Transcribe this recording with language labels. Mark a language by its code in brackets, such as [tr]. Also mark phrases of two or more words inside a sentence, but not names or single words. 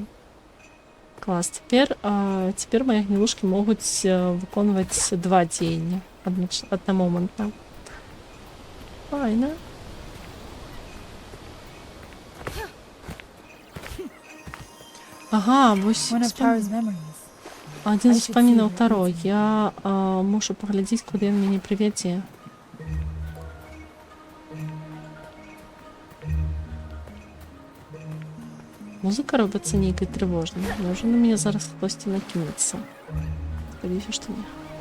[be] Клас, цяпер мае гнілушкі могуць выконваць 2 дзеяння аднамомантна. Файна. Ага, вось [en] One of Taro's memories. [ru] один [en] I [be] з [en] should [be] успамінаў [en] see what [be] Таро. [en] leads him. [be] Я мушу паглядзець, куды ён мяне прывядзе. Музыка робіцца нейкай трывожнай. Можа на мяне зараз хтосьці накінецца. Спадзяюся, што не.